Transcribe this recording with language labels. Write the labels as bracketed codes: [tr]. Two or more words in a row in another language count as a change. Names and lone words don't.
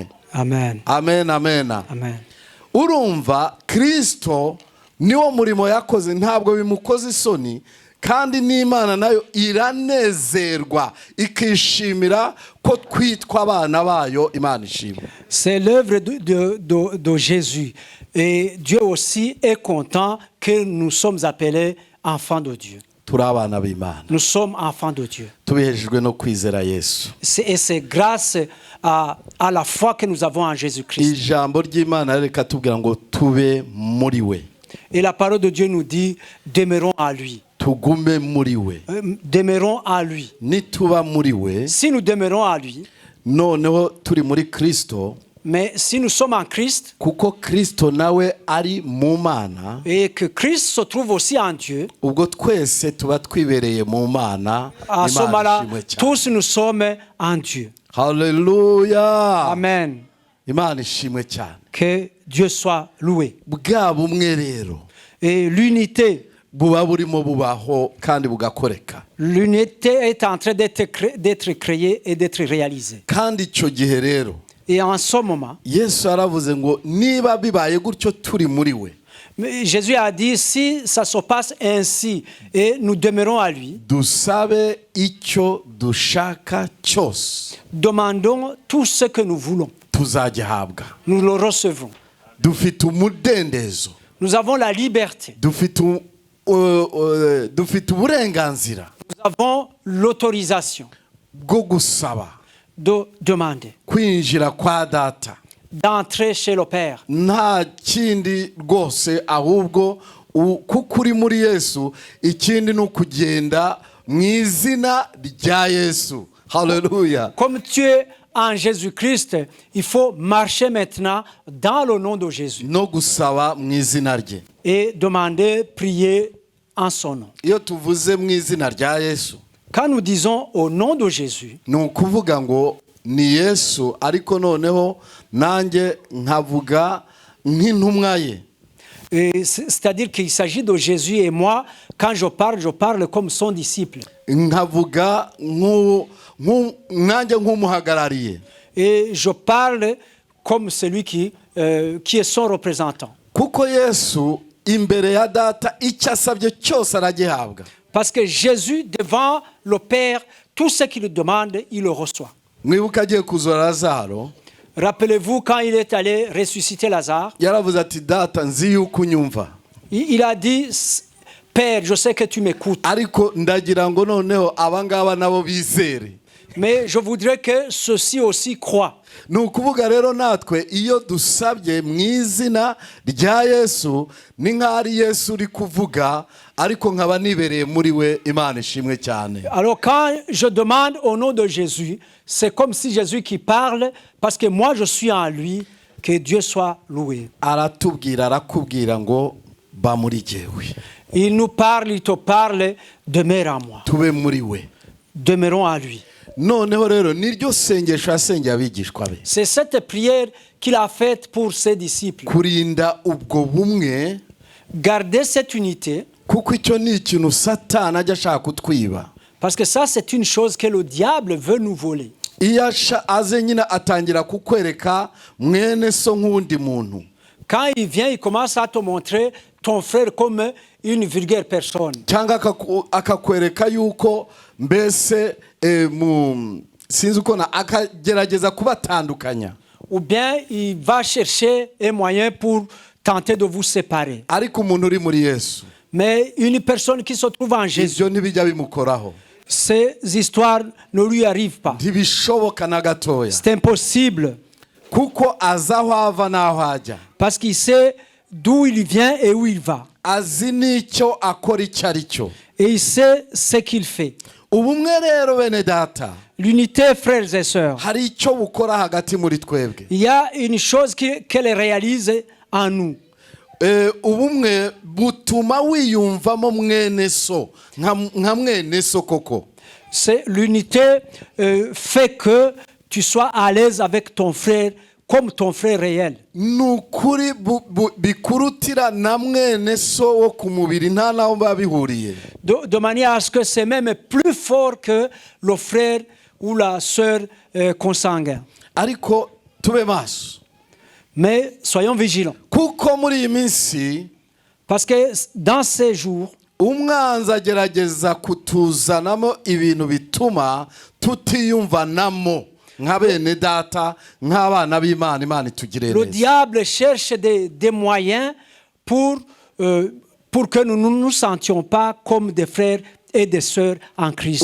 [rw] Amen. Amen, amen. Amen. urumva Kristo niwo murimo yakoze, ntabwo bimukoze isoni, kandi n'Imana nayo iranezerwa ikishimira ko twitwa abana bayo imana ishimwe. [fr] C'est l'œuvre de Jésus. Et Dieu aussi est content que nous sommes appelés enfants de Dieu. [rw] turi abana b'Imana [fr] Nous sommes enfants de Dieu. [rw] tubihejejwe no kwizera Yesu. [fr] Et c'est grâce à la foi que nous avons en Jésus-Christ. [rw] Ijambo ry'Imana reka tubwira ngo tube muri we, [fr] Et la parole de Dieu nous dit, demeurons à lui. [rw] tugume muri we. [fr] Demeurons à lui. [rw] Nituba muri we, [fr] Si nous demeurons à lui, [rw] noneho turi muri Kristo, [fr] mais si nous sommes en Christ, [rw] kuko Kristo nawe ari mu Mana, [fr] et que Christ se trouve aussi en Dieu, [rw] ubwo twese tuba twibereye mu Mana. [fr] à ce [rw] Imana [fr] moment-là, [rw] ishimwe cyane. [fr] tous nous sommes en Dieu. [rw] Haleluya. Amen. Imana ishimwe cyane. [fr] Que Dieu soit loué. [rw] Bwa bumwe rero [fr] Et l'unité [rw] buba burimo bubaho kandi bugakoreka, [fr] L'unité est en train d'être créée et d'être réalisée. [rw] kandi icyo gihe rero [fr] Et en ce moment, [rw] Yesu yaravuze ngo niba bibaye gutyo turi muri we, [fr] Jésus a dit, si ça se passe ainsi et nous demeurons à lui, [rw] dusabe icyo dushaka cyose [fr] demandons tout ce que nous voulons. [rw] tuzagihabwa. [fr] Nous le recevons. [rw] Dufite umudendezo, [fr] Nous avons la liberté. [rw] dufite uburenganzira [fr] Nous avons l'autorisation [rw] bwo gusaba [fr] de demander, [rw] kwinjira kwa data. [fr] d'entrer chez le Père. [rw] Nta kindi rwose, ahubwo kuko uri muri Yesu, ikindi ni ukugenda mu izina rya Yesu. Haleluya. [fr] Comme tu es en Jésus-Christ, il faut marcher maintenant dans le nom de Jésus [rw] No gusaba mu izina rye. [fr] et demander, prier en son nom. [rw] Iyo tuvuze mu izina rya Yesu, [fr] Quand nous disons au nom de Jésus, [rw] ni ukuvuga ngo ni Yesu, ariko noneho nanjye nkavuga nk'intumwa ye. [fr] c'est-à-dire qu'il s'agit de Jésus et moi, quand je parle comme son disciple. [rw] Nkavuga nanjye nk'umuhagarariye. [fr] Et je parle comme celui qui est son représentant. [rw] Kuko Yesu imbere ya data icyo asabye cyose aragihabwa. [fr] Parce que Jésus, devant le Père, tout ce qu'il demande, il le reçoit. [rw] Mwibuka agiye kuzura Lazaro, [fr] Rappelez-vous, quand il est allé ressusciter Lazare, [rw] yaravuze ati data nzi yuko unyumva, [fr] il a dit, Père, je sais que tu m'écoutes, [rw] ariko ndagira ngo noneho abangaba nabo bizere. [fr] mais je voudrais que ceux-ci aussi croient. [rw] Ni ukuvuga rero natwe iyo dusabye mu izina rya Yesu, ni nk'aho ari Yesu uri kuvuga, ariko nkaba nibereye muri we. Imana ishimwe cyane. [fr] Alors quand je demande au nom de Jésus, c'est comme si Jésus qui parle, parce que moi je suis en lui, que Dieu soit loué. [rw] Aratubwira, arakubwira ngo ba muri jyewe, [fr] Il nous parle, il te parle, demeure en moi. [rw] tube muri we. [fr] Demeurons à lui. [rw] Noneho rero niryo sengesho yasengeye abigishwa be, [fr] C'est cette prière qu'il a faite pour ses disciples. [rw] kurinda ubwo bumwe, [fr] Garder cette unité, [rw] kuko icyo ni ikintu Satani ajya ashaka kutwiba. [fr] parce que ça c'est une chose que le diable veut nous voler. [rw] Iyo aze nyine atangira kukwereka mwene so nk'undi muntu, [fr] Quand il vient, il commence à te montrer ton frère comme une vulgaire personne. [rw] cyangwa akakwereka yuko mbese sinzi uko akagerageza kubatandukanya, [fr] Ou bien il va chercher un moyen pour tenter de vous séparer. [rw] ariko umuntu uri muri Yesu [fr] Mais une personne qui se trouve en Jésus, [rw] ibyo ntibijya bimukoraho, [fr] ces histoires ne lui arrivent pas. [rw] ntibishoboka na gatoya, [fr] C'est impossible [rw] kuko azi aho ava n'aho ajya, [fr] parce qu'il sait d'où il vient et où il va. [rw] azi n'icyo akora icyo ari cyo. [fr] Et il sait ce qu'il fait. [rw] Ubumwe rero bene data, [fr] L'unité, frères et sœurs, [rw] hari icyo bukora hagati muri twebwe. [fr] il y a une chose qu'elle réalise en nous. [rw] Ubumwe butuma wiyumvamo mwene so nka mwene so koko. [fr] C'est l'unité fait que tu sois à l'aise avec ton frère comme ton frère réel. [rw] Nukuri bikurutira na mwene so wo ku mubiri nta naho babihuriye. [fr] De manière à ce que c'est même plus fort que le frère ou la sœur consanguin. [rw] Ariko tube maso, [fr] Mais soyons vigilants. [rw] kuko muri iyi minsi [fr] Parce que dans ces jours, [rw] umwanzi agerageza kutuzanamo ibintu bituma tutiyumvanamo nka bene data, nk'abana b'Imana. Imana itugire [fr] le [rw] neza. [fr] diable cherche des moyens pour que nous ne nous sentions pas comme des frères et des sœurs en Christ.